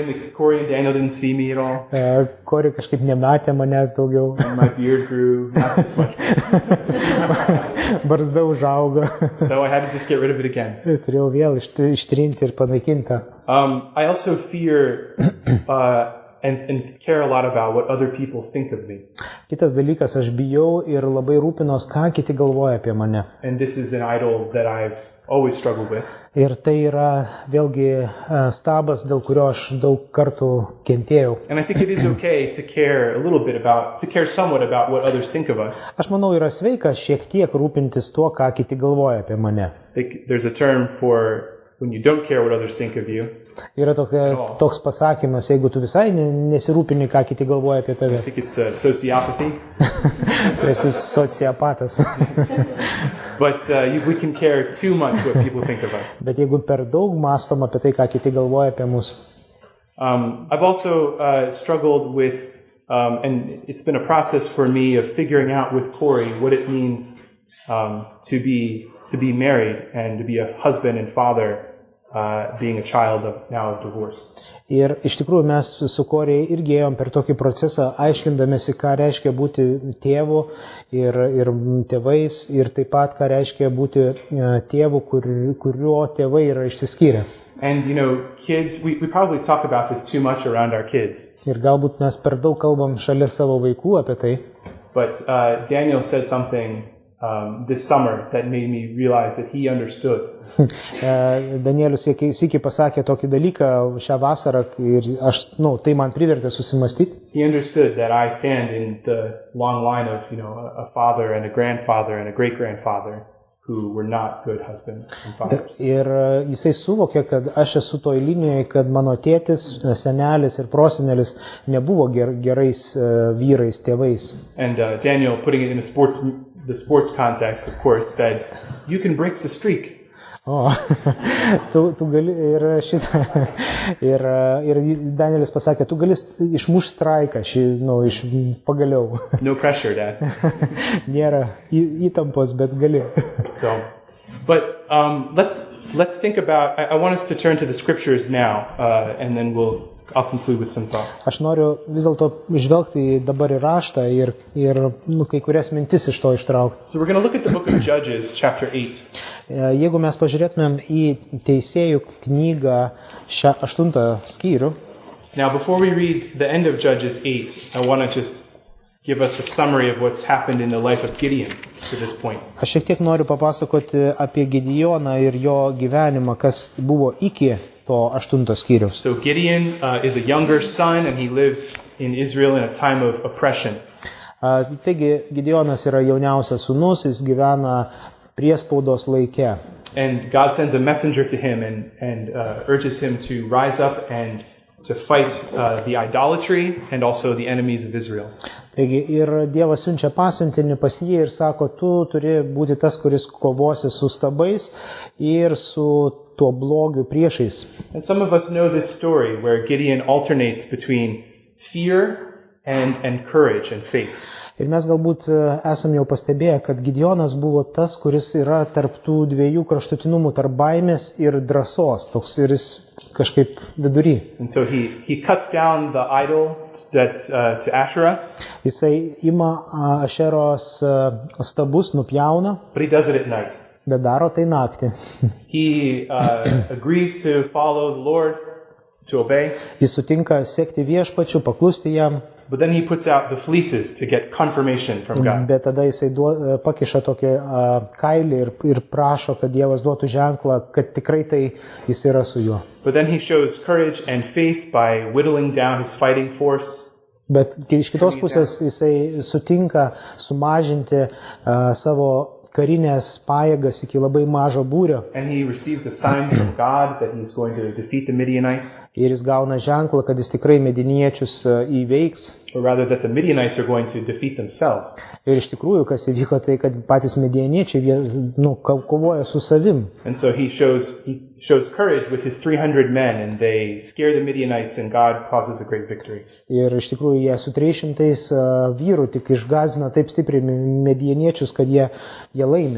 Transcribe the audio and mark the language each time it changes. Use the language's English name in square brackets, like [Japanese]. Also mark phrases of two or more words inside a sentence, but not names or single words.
[English] Corey and Daniel didn't see me at all. [Lithuanian] Corey kažkaip nematė manęs daugiau. [English] And my beard grew not this much. [Lithuanian] Barzda užaugo. [English] So I had to just get rid of it again. [Lithuanian] Turėjau vėl ištrinti ir panaikinti. [English] I also fear and care a lot about what other people think of me. [Lithuanian] Kitas dalykas, aš bijau ir labai rūpinos, ką kiti galvoja apie mane. [English] And this is an idol that I've always struggled with. [Lithuanian] Ir tai yra vėlgi stabas, dėl kurio aš daug kartų kentėjau. [English] And I think it is okay to care somewhat about what others think of us. [Lithuanian] Aš manau, yra sveika šiek tiek rūpintis tuo, ką kiti galvoja apie mane. [English] There's a term for when you don't care what others think of you. [Lithuanian] Yra toks pasakymas, jeigu tu visai nesirūpini, ką kiti galvoja apie tave. [English] I think it's sociopathy. [Lithuanian] Tu esi sociopatas. [English] But we can care too much what people think of us. [Lithuanian] Bet jeigu per daug mąstom apie tai, ką kiti galvoja apie mus. [English] I've also struggled with, and it's been a process for me of figuring out with Corey what it means to be married and to be a husband and father, being a child of divorce. [Lithuanian] Ir iš tikrųjų mes su Corey irgi ėjom per tokį procesą, aiškindamėsi, ką reiškia būti tėvu ir tėvais, ir taip pat, ką reiškia būti tėvu, kurio tėvai yra išsiskyrę. [English] And kids, we probably talk about this too much around our kids. [Lithuanian] Ir galbūt mes per daug kalbam šalia savo vaikų apie tai. [English] But Daniel said something this summer that made me realize that he understood. [Lithuanian] Danielius sykį pasakė tokį dalyką šią vasarą ir tai man privertė susimastyti. [English] He understood that I stand in the long line of, a father and a grandfather and a great-grandfather who were not good husbands and fathers. [Lithuanian] Ir jisai suvokė, kad aš esu toj linijoje, kad mano tėtis, senelis ir prosenelis nebuvo gerais vyrais, tėvais. [English] And Daniel, putting it in the sports context, of course, said, you can break the streak. [Lithuanian] O, tu gali ir šitą, ir Danielis pasakė, tu gali išmušti straiką, pagaliau. [English] No pressure, Dad. [Lithuanian] Nėra įtampos, bet gali. [English] So, but let's think about, I want us to turn to the scriptures now, and then I'll conclude with some thoughts. [Lithuanian] Aš noriu vis dėlto žvelgti dabar į raštą ir kai kurias mintis iš to ištraukti. [English] So we're going to look at the book of Judges, chapter 8. [Lithuanian] Jeigu mes pažiūrėtumėm į Teisėjų knygą 8 skyrių. [English] Now, before we read the end of Judges 8, I want to just give us a summary of what's happened in the life of Gideon to this point. [Lithuanian] Aš šiek tiek noriu papasakoti apie Gideoną ir jo gyvenimą, kas buvo iki to 8 skyriaus. [English] So Gideon is a younger son and he lives in Israel in a time of oppression. [Lithuanian] Taigi Gideonas yra jauniausias sūnus, jis gyvena priespaudos laike. [English] And God sends a messenger to him and urges him to rise up and to fight the idolatry and also the enemies of Israel. [Lithuanian] Taigi ir Dievas siunčia pasiuntinį pas jį ir sako, tu turi būti tas, kuris kovosi su stabais ir su tuo blogiu priešais. [English] And some of us know this story where Gideon alternates between fear and courage and faith. [Lithuanian] Ir mes galbūt esam jau pastebėję, kad Gideonas buvo tas, kuris yra tarp tų dviejų kraštutinumų, tarp baimės ir drąsos, toks ir jis kažkaip vidury. [English] And so he cuts down the idol that's to Asherah. [Lithuanian] Jisai ima Ašeros stabus, nupjauna. [English] But he does it at night. [Lithuanian] Bet daro tai naktį. [English] He agrees to follow the Lord, to obey. [Lithuanian] Jis sutinka sekti viešpačiu, paklusti jam. [English] But then he puts out the fleeces to get confirmation from God. [Lithuanian] Bet tada jisai pakiša tokį kailį ir prašo, kad Dievas duotų ženklą, kad tikrai tai jis yra su juo. [English] But then he shows courage and faith by whittling down his fighting force. [Lithuanian] Bet iš kitos pusės jisai sutinka sumažinti savo karinės pajėgas iki labai mažo būrio. [English] And he receives a sign from God that he's going to defeat the Midianites. [Lithuanian] Ir jis gauna ženklą, kad jis tikrai mediniečius įveiks. [English] Or rather that the Midianites are going to defeat themselves. [Lithuanian] Ir iš tikrųjų, kas įvyko, tai kad patys midjaniečiai kovoja su savim. [English] And so he shows courage with his 300 men and they scare the Midianites and God causes a great victory. [Lithuanian] Ir iš tikrųjų jie su 300 vyrų tik išgąsdina taip stipriai midjaniečius, kad jie laimi.